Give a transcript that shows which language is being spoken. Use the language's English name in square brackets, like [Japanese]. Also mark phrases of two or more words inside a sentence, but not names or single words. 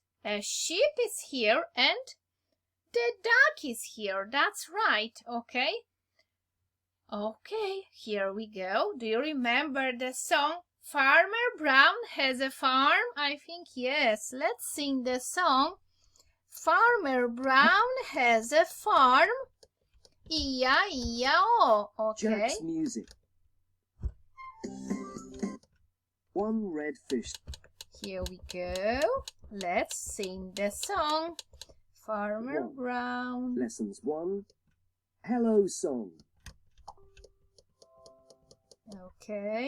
[English] A sheep is here. And the duck is here. That's right. Okay. Okay, here we go. Do you remember the song Farmer Brown Has a Farm? I think yes. Let's sing the song. Farmer Brown has a farm. E-I-E-I-O. Okay. Jack's music. One red fish. Here we go. Let's sing the song. Farmer 1. Brown. Lessons 1. Hello song. Okay.